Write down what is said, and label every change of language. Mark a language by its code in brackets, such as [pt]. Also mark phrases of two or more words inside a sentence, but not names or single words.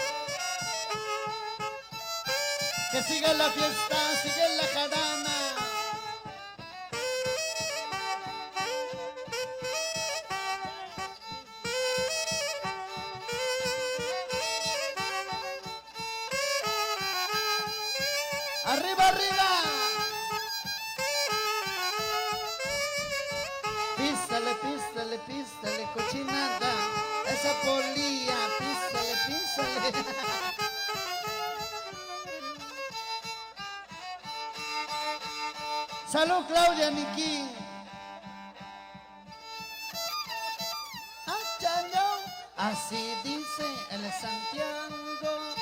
[es] Que siga la fiesta, sigue la jarana. ¡Arriba, arriba! Pístale, pístale, pístale, cochinada. Esa polilla, pístale, pístale. Salud, Claudia Miki. Así dice el Santiago.